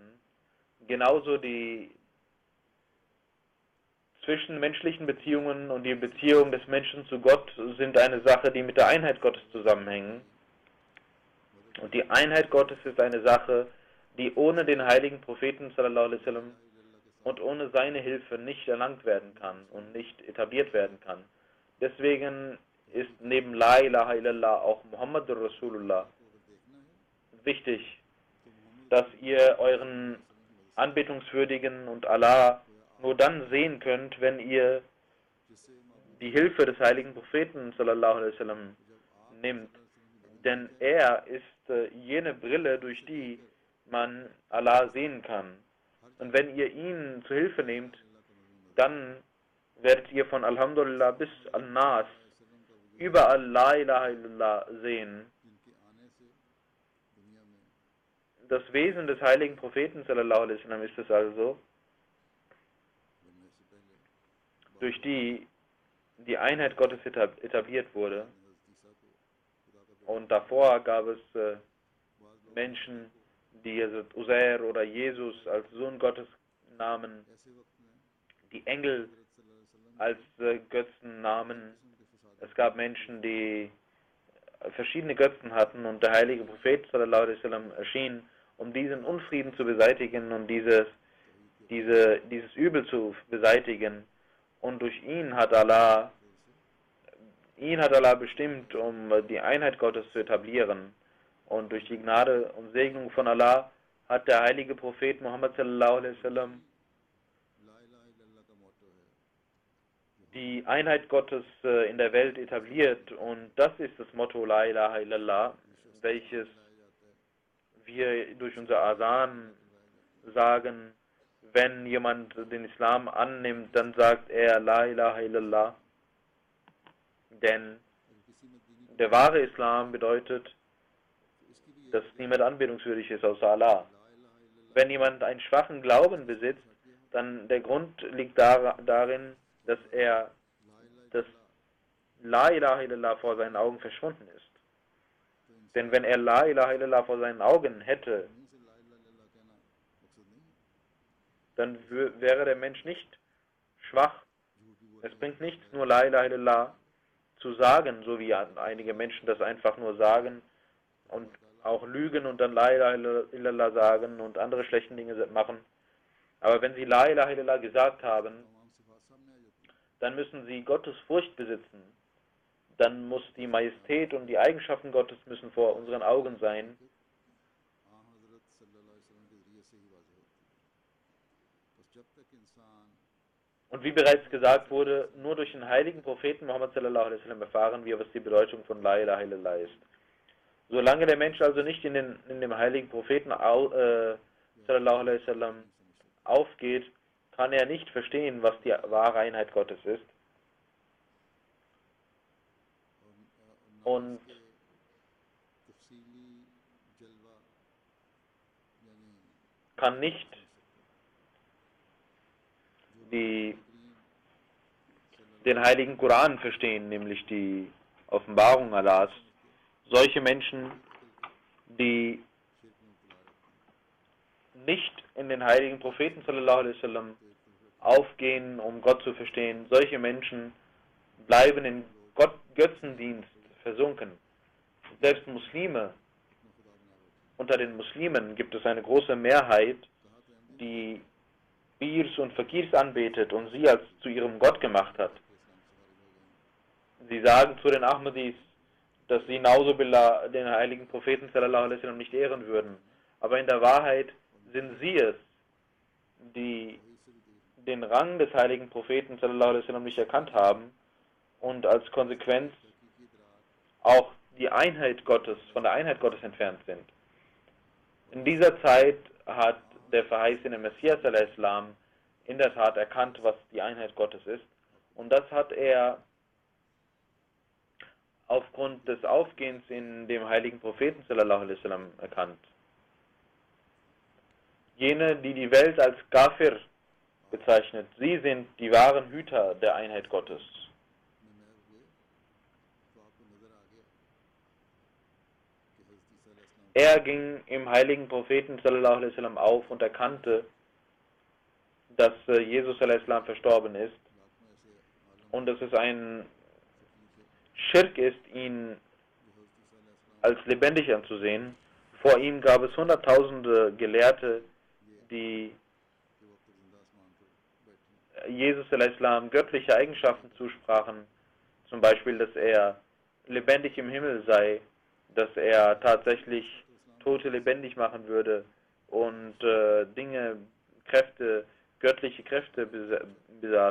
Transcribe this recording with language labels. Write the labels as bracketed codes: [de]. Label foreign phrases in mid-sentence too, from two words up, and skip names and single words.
[de] Genauso die zwischenmenschlichen Beziehungen und die Beziehung des Menschen zu Gott sind eine Sache, die mit der Einheit Gottes zusammenhängen. Und die Einheit Gottes ist eine Sache, die ohne den heiligen Propheten [ar] صلى الله عليه وسلم [de] und ohne seine Hilfe nicht erlangt werden kann und nicht etabliert werden kann. Deswegen ist neben [ar] لا إله إلا الله [de] auch [ar] محمد رسول الله [de] wichtig, dass ihr euren anbetungswürdigen und Allah nur dann sehen könnt, wenn ihr die Hilfe des heiligen Propheten [ar] صلى الله عليه وسلم [de] nimmt. Denn er ist jene Brille, durch die man Allah sehen kann. Und wenn ihr ihn zu Hilfe nehmt, dann werdet ihr von Alhamdulillah bis Al-Nas überall [ar] لا إله إلا الله [de] sehen. Das Wesen des heiligen Propheten [ar] صلى الله عليه وسلم [de] ist es also, durch die Einheit Gottes etabliert wurde. Und davor gab es Menschen, die Uzair oder Jesus als Sohn Gottes nahmen, die Engel als Götzen nahmen. Es gab Menschen, die verschiedene Götzen hatten, und der heilige Prophet [ar] صلى الله عليه وسلم [de] erschien, um diesen Unfrieden zu beseitigen und dieses Übel zu beseitigen. Und durch ihn hat Allah bestimmt, um die Einheit Gottes zu etablieren. Und durch die Gnade und Segnung von Allah hat der heilige Prophet Muhammad [ar] صلى الله عليه وسلم [de] die Einheit Gottes in der Welt etabliert. Und das ist das Motto [ar] لا إله إلا الله, [de] welches wir durch unser Asan sagen. Wenn jemand den Islam annimmt, dann sagt er [ar] لا إله إلا الله. [de] Denn der wahre Islam bedeutet, dass niemand anbetungswürdig ist außer Allah. Wenn jemand einen schwachen Glauben besitzt, dann der Grund liegt darin, dass das [ar] لا إله إلا الله [de] vor seinen Augen verschwunden ist. Denn wenn er [ar] لا إله إلا الله [de] vor seinen Augen hätte, dann wäre der Mensch nicht schwach. Es bringt nichts, nur [ar] لا إله إلا الله [de] zu sagen, so wie einige Menschen das einfach nur sagen und auch lügen und dann [ar] لا إله إلا الله [de] sagen und andere schlechte Dinge machen. Aber wenn sie [ar] لا إله إلا الله [de] gesagt haben, dann müssen sie Gottes Furcht besitzen. Dann muss die Majestät und die Eigenschaften Gottes müssen vor unseren Augen sein. Und wie bereits gesagt wurde, nur durch den heiligen Propheten Muhammad [ar] صلى الله عليه وسلم [de] erfahren wir, was die Bedeutung von [ar] لا إله إلا الله [de] ist. Solange der Mensch also nicht in dem heiligen Propheten [ar] صلى الله عليه وسلم [de] aufgeht, kann er nicht verstehen, was die wahre Einheit Gottes ist. Und kann nicht den heiligen Koran verstehen, nämlich die Offenbarung Allahs. Solche Menschen, die nicht in den heiligen Propheten [ar] صلى الله عليه وسلم [de] aufgehen, um Gott zu verstehen, solche Menschen bleiben in Götzendienst versunken. Selbst Muslime, unter den Muslimen gibt es eine große Mehrheit, die Pirs und Fakirs anbetet und sie als zu ihrem Gott gemacht hat. Sie sagen zu den Ahmadis, dass sie Nauzubillah den heiligen Propheten [ar] صلى الله عليه وسلم [de] nicht ehren würden. Aber in der Wahrheit sind sie es, die den Rang des heiligen Propheten [ar] صلى الله عليه وسلم [de] nicht erkannt haben und als Konsequenz auch die Einheit Gottes, von der Einheit Gottes entfernt sind. In dieser Zeit hat der verheißene Messias al-Islam in der Tat erkannt, was die Einheit Gottes ist. Und das hat er aufgrund des Aufgehens in dem heiligen Propheten [ar] صلى الله عليه وسلم [de] erkannt. Jene, die die Welt als Kafir bezeichnet, sie sind die wahren Hüter der Einheit Gottes. Er ging im heiligen Propheten [ar] صلى الله عليه وسلم [de] auf und erkannte, dass Jesus [ar] عليه السلام [de] verstorben ist und dass es ein Schirk ist, ihn als lebendig anzusehen. Vor ihm gab es hunderttausende Gelehrte, die Jesus [ar] عليه السلام [de] göttliche Eigenschaften zusprachen, zum Beispiel, dass er lebendig im Himmel sei, dass er tatsächlich Tote lebendig machen würde und göttliche Kräfte besaß.